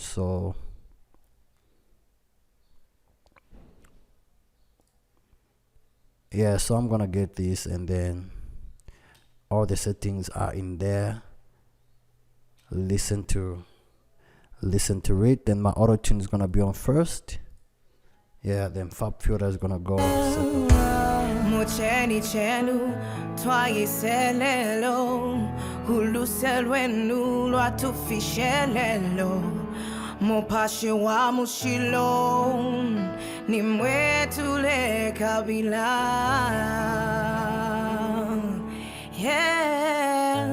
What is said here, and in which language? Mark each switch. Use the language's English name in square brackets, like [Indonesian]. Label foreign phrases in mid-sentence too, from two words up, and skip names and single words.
[English] So yeah, so I'm gonna get this, and then all the settings are in there. Listen to it. Then my auto tune is gonna be on first. Yeah, then fab filter is gonna go second. [Bemba] mucheni chenu twayiselelo uluselwenu lwatufishelelo mupashi wa mushilo nimwetule kabila yeah.